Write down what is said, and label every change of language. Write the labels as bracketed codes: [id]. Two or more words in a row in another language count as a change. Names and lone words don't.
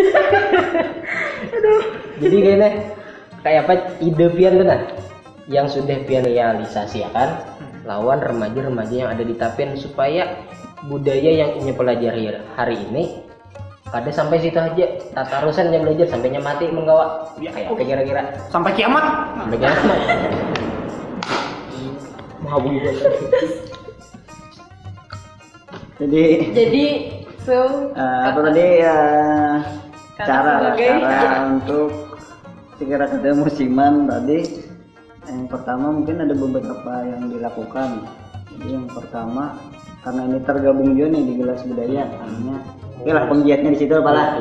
[id] Jadi kayaknya kayak apa ide Pian tuh nah yang sudah Pian realisasikan lawan remaja-remaja yang ada di Tapin supaya budaya yang ingin pelajari hari ini kada sampai situ aja tatarusan yang belajar sampainya mati menggawa kayak apa kira-kira Sampai kiamat. sampai kiamat mau Jadi so apa tadi sebagai cara untuk sekira kada musiman tadi yang pertama mungkin ada beberapa yang dilakukan. Jadi yang pertama karena ini tergabung juga nih di Gelas Budaya, artinya oke lah penggiatnya di situ apalah.